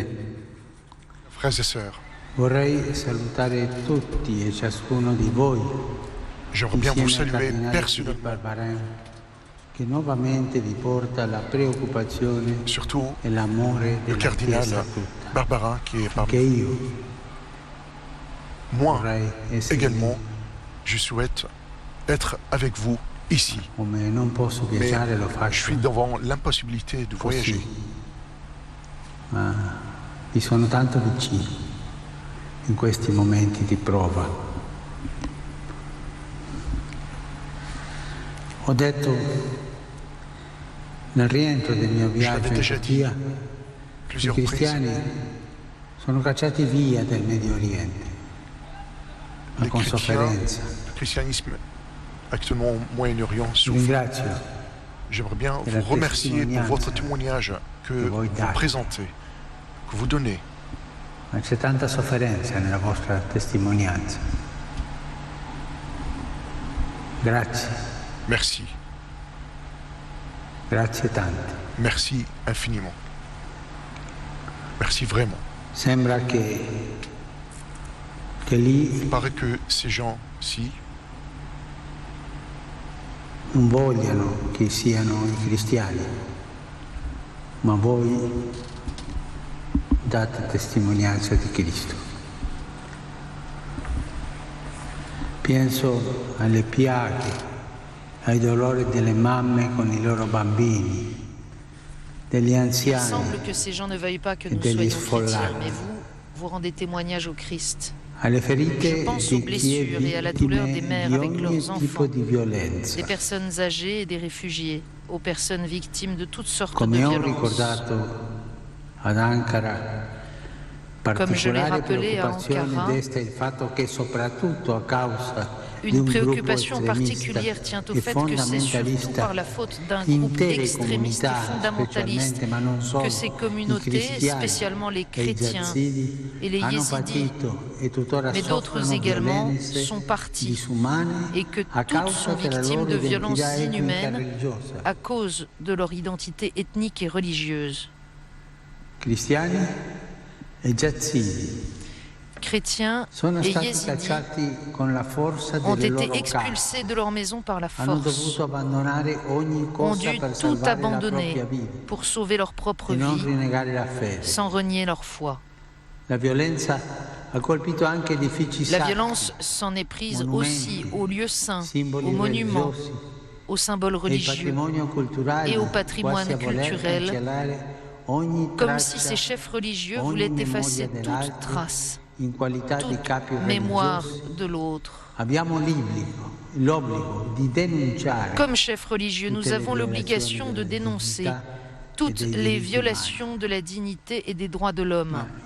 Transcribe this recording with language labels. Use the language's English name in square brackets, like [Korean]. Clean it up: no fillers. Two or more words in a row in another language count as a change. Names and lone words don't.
[French] Frères et sœurs, [Italian] vorrei salutare tutti e ciascuno di voi, [French] j'aimerais bien vous saluer personnellement, [Italian] Barbarin, che nuovamente vi porta la preoccupazione [French] surtout [Italian] e l'amore [French] le [Italian] della [French] cardinal [Italian] Chiesa tutta. [French] Barbarin qui est parmi [Italian] Che io [French] moi [Italian] vorrei essere [French] également, je souhaite être avec vous ici. [Italian] come non posso [French] Mais [Italian] viaggiare, lo [French] je [Italian] faccio [French] suis devant l'impossibilité de voyager. [Italian] così. Ma vi sono tanto vicino in questi momenti di prova. Ho detto nel rientro del mio viaggio in Turchia, i cristiani sono cacciati via dal Medio Oriente, ma con sofferenza. [French] Le christianisme actuellement au Moyen-Orient [Italian] Vi [French] souffre. [Italian] ringrazio [French] J'aimerais bien [Italian] per la [French] vous remercier pour votre [Italian] testimonianza [French] témoignage que [Italian] che voi [French] vous [Italian] date. [French] présentez, que vous donnez. [Italian] Ma c'è tanta sofferenza nella vostra testimonianza. Grazie, [French] Merci. [Italian] grazie tante. [French] Merci infiniment. Merci vraiment. [Italian] Sembra che lì [French] Il paraît que ces gens-ci [Italian] non vogliano che siano i cristiani, ma voi date testimonianza di Cristo. Penso alle piaghe, ai dolori delle mamme con i loro bambini, degli [French] Il [Italian] anziani, [French] semble que ces gens ne veuillent pas que [Italian] e [French] nous [Italian] degli [French] soyons chrétiens, [Italian] sfollati, [French] mais vous rendez témoignage au Christ. [Italian] alle [French] Je [Italian] ferite [French] pense aux [Italian] di chi è [French] blessures et à la douleur des [Italian] vittime [French] mères [Italian] di [French] avec [Italian] ogni [French] leurs [Italian] tipo [French] enfants, [Italian] di violenza. [French] des personnes âgées et des réfugiés, aux personnes victimes de toutes sortes de [Italian] Come ho [French] violences. [Italian] ricordato ad Ankara, [French] Comme je l'ai [Italian] particolare [French] rappelé à [Italian] preoccupazione [French] Ankara, [Italian] desta il fatto che soprattutto a causa di [French] une [Italian] un gruppo [French] préoccupation particulière tient au fait que c'est surtout par la faute d'un groupe extrémiste et fondamentaliste que ces communautés, spécialement les chrétiens et les yézidis, mais d'autres également, sont partis et que toutes sont victimes de violences inhumaines à cause de leur identité ethnique et religieuse. [Italian] cristiani e yazidi [French] Chrétiens [Italian] sono [French] et [Italian] stati [French] yézidis [Italian] cacciati con la forza [French] ont [Italian] delle [French] été [Italian] loro [French] expulsés de leur maison par la [Italian] hanno [French] force, [Italian] dovuto abbandonare ogni [French] ont [Italian] cosa [French] dû [Italian] per [French] tout [Italian] salvare la [French] abandonner [Italian] propria vita [French] pour sauver leur propre [Italian] e non [French] vie [Italian] rinnegare la fede. [French] sans renier leur foi. [Italian] La violenza ha colpito anche edifici [French] La [Italian] sacri, [French] violence s'en est prise [Italian] monumenti, [French] aussi aux lieux saints, [Italian] simboli [French] aux monuments, [Italian] religiosi [French] aux symboles [Italian] e il [French] religieux, [Italian] patrimonio culturale, [French] et au patrimoine [Italian] quasi a voler [French] culturel, [Italian] cancellare ogni [French] comme [Italian] traccia, [French] si ces chefs religieux [Italian] ogni [French] voulaient [Italian] memoria [French] effacer [Italian] dell'altro [French] toute trace toute mémoire de l'autre. Comme chef religieux, nous avons l'obligation de dénoncer toutes les violations de la dignité et des droits de l'homme.